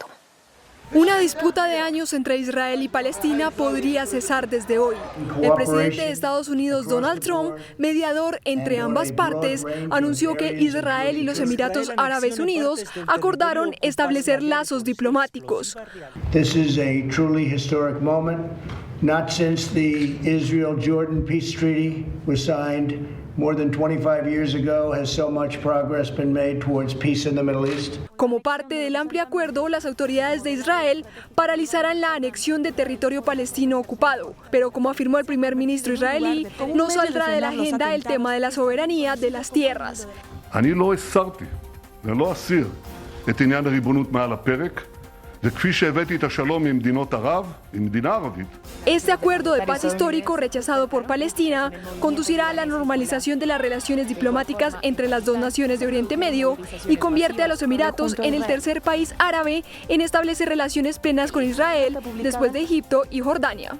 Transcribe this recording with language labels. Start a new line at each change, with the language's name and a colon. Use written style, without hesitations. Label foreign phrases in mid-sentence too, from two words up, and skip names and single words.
Spanish: Una disputa de años entre Israel y Palestina podría cesar desde hoy. El presidente de Estados Unidos, Donald Trump, mediador entre ambas partes, anunció que Israel y los Emiratos Árabes Unidos acordaron establecer lazos diplomáticos.
English: This is a truly historic moment. Not since the Israel-Jordan peace treaty was signed more than 25 years ago has so much progress been made towards peace in the Middle East.
Spanish: Como parte del amplio acuerdo, las autoridades de Israel paralizarán la anexión de territorio palestino ocupado. Pero, como afirmó el primer ministro israelí, no saldrá de la agenda el tema de la soberanía de las tierras.
Hebrew: אני לא הסרתי ולא אסיר את עניין הריבונות מעל הפרק. וכפי שהבאתי את השלום עם מדינות ערב, עם מדינה ערבית.
Spanish: Este acuerdo de paz histórico, rechazado por Palestina, conducirá a la normalización de las relaciones diplomáticas entre las dos naciones de Oriente Medio y convierte a los Emiratos en el tercer país árabe en establecer relaciones plenas con Israel, después de Egipto y Jordania.